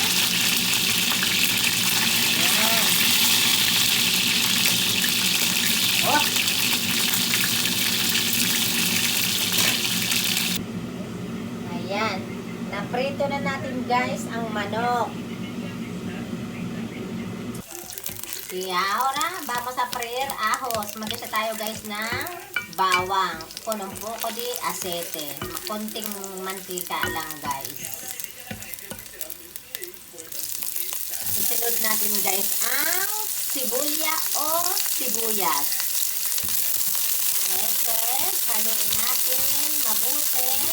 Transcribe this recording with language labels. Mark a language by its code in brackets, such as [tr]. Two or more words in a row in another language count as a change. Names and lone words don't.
[tl] Ayan. Oh! Ayan. Naprito na natin guys ang manok. [es] Y ahora, vamos a freír ajos. [tl] Mag-isa tayo guys ng bawang. [es] Con un poco de aceite. [tl] Konting mantika lang guys. Isunod natin guys ang sibuya o sibuyas. Ito, haluin natin mabuti.